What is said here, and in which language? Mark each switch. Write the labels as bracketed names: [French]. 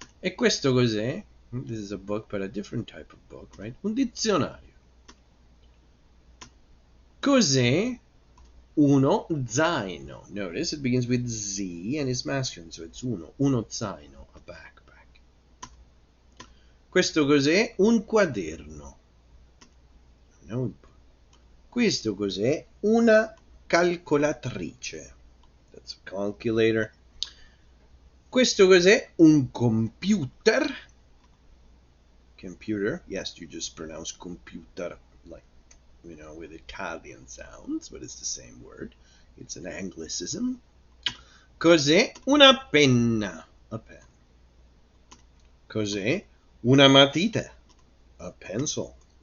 [English] E questo cos'è? This is a book, but a different type of book, right? Un dizionario. [Italian] Cos'è uno zaino? [English] Notice it begins with Z and is masculine, so it's uno zaino, a backpack. [Italian] Questo cos'è un quaderno? A notebook. Questo cos'è una calcolatrice? That's a calculator. Questo cos'è un computer? [English] Computer, yes, you just pronounce computer like, you know, with Italian sounds, but it's the same word. It's an anglicism. Cos'è una penna? A pen. [Italian] Cos'è una matita? A pencil.